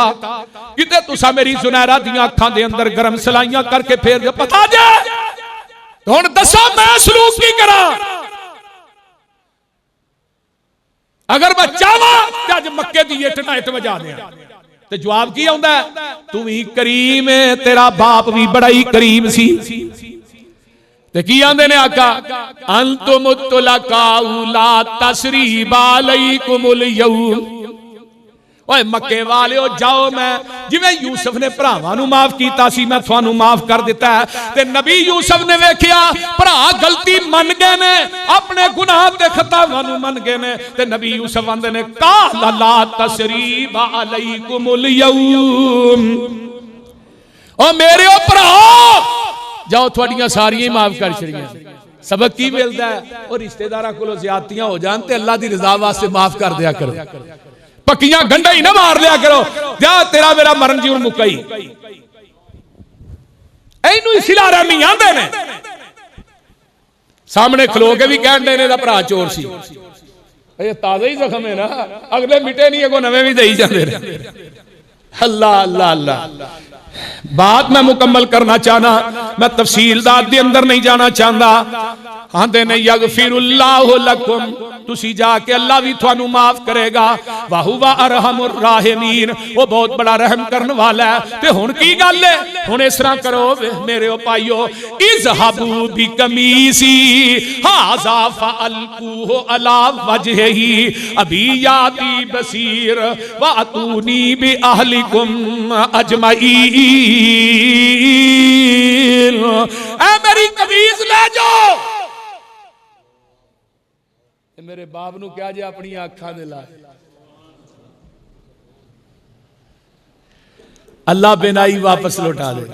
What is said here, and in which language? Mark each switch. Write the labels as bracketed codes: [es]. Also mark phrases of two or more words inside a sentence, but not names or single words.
[pa] کتے تساں میری زنیرہ دیاں اکھاں دے اندر گرم سلائیاں کر کے فیر پتا جے ہن دسو میں سلوک کی کراں. اگر میں چاہواں تو اج مکے دی اٹ نال اٹ وجا دیاں. تے جواب کی آؤندا ہے، توں وی کریم ہے، تیرا باپ وی بڑا ای کریم سی. تے کی آندے نے آقا, [ar] أنتم الطلقاء لا تثريب عليكم اليوم. [pa] اوئے مکے والیو جاؤ، میں جویں یوسف نے بھراواں نوں معاف کیتا سی، میں تہانوں معاف کر دتا ہے. تے نبی یوسف نے ویکھیا بھرا غلطی من گئے نے، اپنے گناہ تے خطاواں نوں من گئے نے. تے نبی یوسف آندے نے [ar] قال لا تثريب عليكم اليوم. [pa] او میرے او بھراؤ جاؤ، تھوڑیاں ساریاں معاف کر چھڈیاں. سبق کی ملتا ہے، اور رشتہ داراں کولوں زیادتیاں ہو جان تے اللہ دی رضا واسطے معاف کر دیا کرو، پکیاں گنڈھاں ای نہ مار لیا کرو. جا تیرا میرا مرن جیون مکائی، اینوں ای صلہ رحمی آندے نے. سامنے کھلو کے وی کہتے نے بھرا چور سی، تازہ ای زخم ہے نا، اگلے مٹے نہیں، اگوں نویں وی دئی جاتے. اللہ اللہ اللہ. بات میں مکمل کرنا چاہناں, [ur] میں تفصیلدار کے اندر نہیں جانا چاہتا. [pa] आंदे ने [ar] يغفر الله لكم, [pa] تسی جا کے اللہ وی تہانوں معاف کرے گا. [ar] وهو أرحم الراحمين, [ur] وہ بہت بڑا رحم کرنے والا ہے. [pa] تے ہن کی گل ہے، ہن اس طرح کرو میرے بھائیو, [ar] اذهبوا بقميصي هذا فألقوه على وجه أبي يأت بصيرا وأتوني بأهلكم أجمعين. [pa] اے میری قمیض لے جاؤ. میرے باپ نوں کیا جے اپنی اکھاں دے لا، اللہ بینائی واپس لوٹا دے.